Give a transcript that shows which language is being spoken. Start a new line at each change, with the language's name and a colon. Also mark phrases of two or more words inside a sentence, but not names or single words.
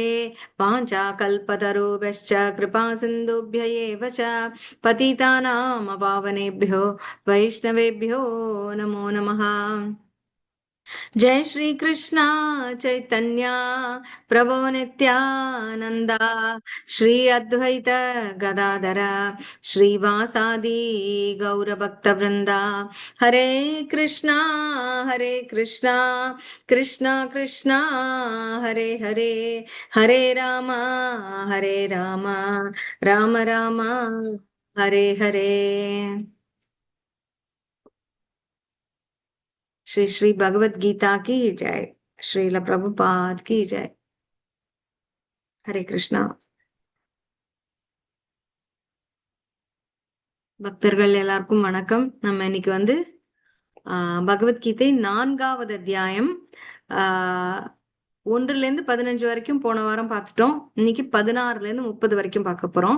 Sanskrit: वाञ्छाकल्पतरुभ्यश्च कृपा सिन्धुभ्य एव च पतितानां पावनेभ्यो वैष्णवेभ्यो नमो नमः। जय श्री कृष्णा चैतन्य प्रभो नित्यानंदा श्री अद्वैत गदाधर श्रीवासादि गौर भक्त वृंदा। हरे कृष्णा कृष्णा कृष्णा हरे हरे हरे राम राम राम हरे हरे।
Hindi: श्री श्री भगवत गीता की जय। श्रील प्रभुपाद की जय।
Sanskrit: हरे कृष्णा।
Tamil: பக்தர்கள் எல்லாருக்கும் வணக்கம். நம்ம இன்னைக்கு பகவத்கீதை 4வது அத்தியாயம் 1-15 வரைக்கும் போன வாரம் பார்த்துட்டோம். இன்னைக்கு 16-30 வரைக்கும் பார்க்க போறோம்.